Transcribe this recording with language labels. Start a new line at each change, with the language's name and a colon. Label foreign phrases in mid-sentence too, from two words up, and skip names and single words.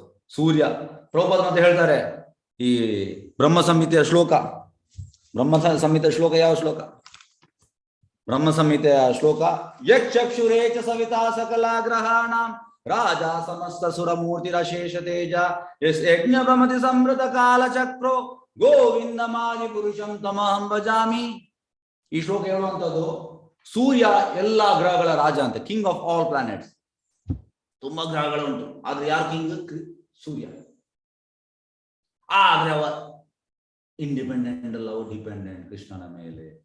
Kannada: ಸೂರ್ಯ ಪ್ರಭುಪಾದ ಮತ್ತೆ ಹೇಳ್ತಾರೆ, ಈ ಬ್ರಹ್ಮ ಸಂಹಿತೆಯ ಶ್ಲೋಕ ಯಾವ ಶ್ಲೋಕ? ಬ್ರಹ್ಮ ಸಂಹಿತೆಯ ಶ್ಲೋಕ,
Sanskrit: ಯಕ್ಷುರೇಚ ಸವಿತಾ ಸಕಲ ಗ್ರಹಾಣಾಂ ರಾಜ ಸಮಸ್ತ ಸುರಮೂರ್ತಿರಶೇಷ ತೇಜ ಎಸ್ ಯಜ್ಞ ಭ್ರಮತಿ ಸಂವೃತ ಕಾಲಚಕ್ರೋ ಗೋವಿಂದ ಮಾದಿ ಪುರುಷಂ ತಮಹಂ ಭಜಾಮಿ.
Kannada: ಈ ಶ್ಲೋಕ ಹೇಳುವಂಥದ್ದು ಸೂರ್ಯ ಎಲ್ಲಾ ಗ್ರಹಗಳ ರಾಜ ಅಂತ,
English: king of all planets.
Kannada: ತುಂಬಾ ಗ್ರಹಗಳು ಉಂಟು, ಆದ್ರೆ ಯಾರು ಕಿಂಗ್? ಸೂರ್ಯ. ಆದ್ರೆ ಅವ ಇಂಡಿಪೆಂಡೆಂಟ್ ಅಲ್ಲ, ಅವ ಡಿಪೆಂಡೆಂಟ್ ಕೃಷ್ಣನ ಮೇಲೆ.